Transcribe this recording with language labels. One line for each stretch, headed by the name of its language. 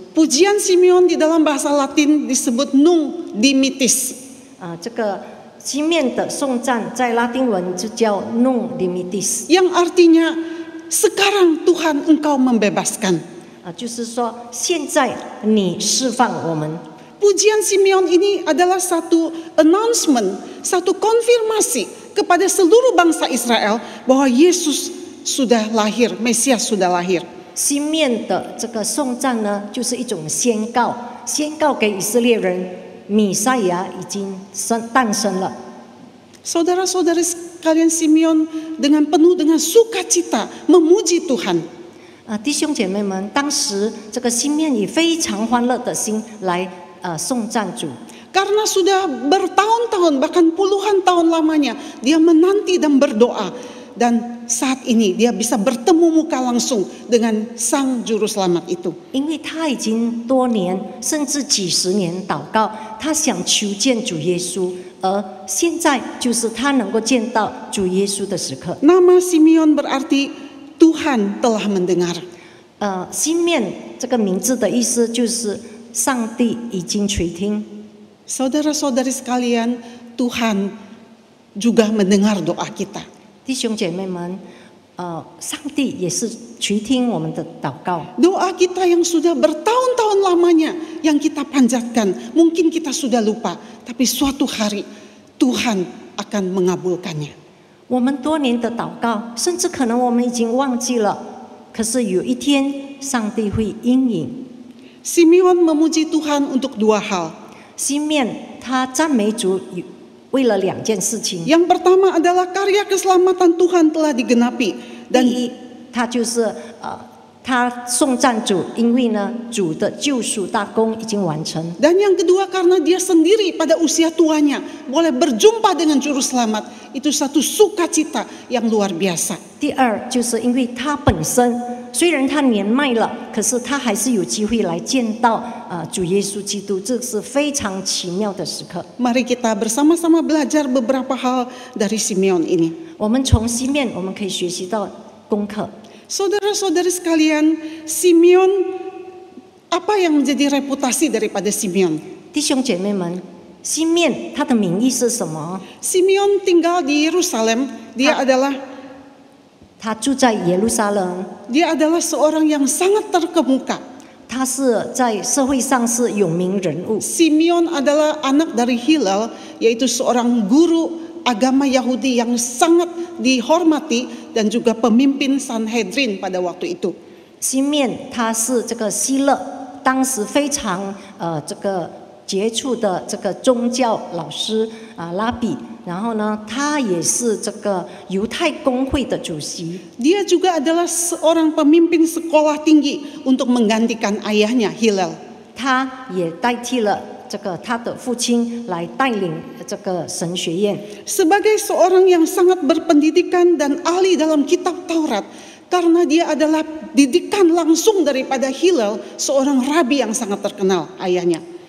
Indonesian: Pujian Simeon di dalam bahasa Latin disebut Nunc Dimittis.
Chinese: 这个西面的颂赞在拉丁文就叫 Nunc Dimittis，
Indonesian: yang artinya sekarang Tuhan Engkau membebaskan.
Chinese: 就是说现在你释放我们。
Indonesian: Pujian Simeon ini adalah satu announcement, satu konfirmasi kepada seluruh bangsa Israel bahwa Yesus sudah lahir, Mesias sudah lahir.
Chinese: 西面的这个颂赞呢，就是一种宣告，宣告给以色列人，弥赛亚已经诞生了。
Indonesian: Saudara-saudari sekalian, Simeon dengan penuh dengan sukacita memuji Tuhan.
Chinese: 弟兄姐妹们，当时这个西面以非常欢乐的心来颂赞主。
Indonesian: Karena sudah bertahun-tahun bahkan puluhan tahun lamanya dia menanti dan berdoa, dan saat ini dia bisa bertemu muka langsung dengan Sang Juru Selamat itu.
Chinese: 因为他已经多年甚至几十年祷告，他想求见主耶稣，而现在就是他能够见到主耶稣的时刻。
Indonesian: Nama Simeon berarti Tuhan telah mendengar.
Chinese: 西面这个名字的意思就是上帝已经垂听。
Indonesian: Saudara-saudari sekalian, Tuhan juga mendengar doa kita.
Chinese: 弟兄姐妹们，上帝也是垂听我们的祷告。
Indonesian: Doa kita yang sudah bertahun-tahun lamanya, yang kita panjatkan, mungkin kita sudah lupa, tapi suatu hari Tuhan akan mengabulkannya.
Chinese: 我们多年的祷告，甚至可能我们已经忘记了，可是有一天上帝会应允。
Indonesian: Simeon memuji Tuhan untuk 2 hal.
Chinese: 西面他赞美主，为了2件事情。
Indonesian: Yang pertama adalah karya keselamatan Tuhan telah digenapi
Chinese: 第
Indonesian: dan
Chinese: 一，他就是他颂赞主，因为呢，主的救赎大功已经完成。
Indonesian: Dan yang kedua karena dia sendiri pada usia tuanya boleh berjumpa dengan juru selamat, itu satu sukacita yang luar biasa.
Chinese: 第二，就是因为他本身虽然他年迈了，可是他还是有机会来见到主耶稣基督，这是非常奇妙的时刻。
Indonesian: Mari kita bersama-sama belajar beberapa hal dari Simeon ini.
Chinese: 我们从西面我们可以学习到功课。
Indonesian: Saudara-saudari sekalian, Simeon, apa yang menjadi reputasi daripada Simeon?
Chinese: 弟兄姐妹们，西面它的名义是什么？
Indonesian: Simeon tinggal di Yerusalem. Dia adalah
Chinese: 他住在耶路撒冷，
Indonesian: seorang yang sangat terkemuka.
Chinese: 他是在社会上是有名人物。
Indonesian: Simeon adalah anak dari Hillel, yaitu seorang guru agama Yahudi yang sangat dihormati dan juga pemimpin Sanhedrin pada waktu itu.
Chinese: 西面他是这个希勒，当时非常这个杰出的这个宗教老师拉比，然后呢，他也是这个犹太公会的主席。
Indonesian: Dia juga adalah seorang pemimpin sekolah tinggi untuk menggantikan ayahnya Hillel.
Chinese: 他也代替了这个他的父亲来带领这个神学院。
Indonesian: Sebagai seorang yang sangat berpendidikan dan ahli dalam kitab Taurat, karena dia adalah didikan langsung daripada Hillel, seorang rabi yang sangat terkenal, ayahnya.